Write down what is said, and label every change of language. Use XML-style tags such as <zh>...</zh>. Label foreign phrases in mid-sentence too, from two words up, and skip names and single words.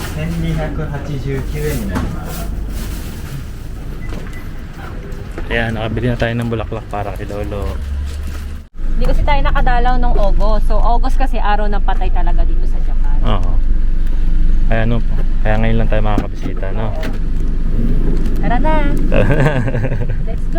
<ja>1289 円になります。</ja> <tl>Ayan, nakabili na tayo ng bulaklak para kay Lolo. Hindi kasi tayo nakadalaw ng August. So, August kasi araw ng patay talaga dito sa Japan. Oo. Kaya ano, kaya ngayon lang tayo makakabisita, no? Tara na!</tl> <en>Let's go!</en>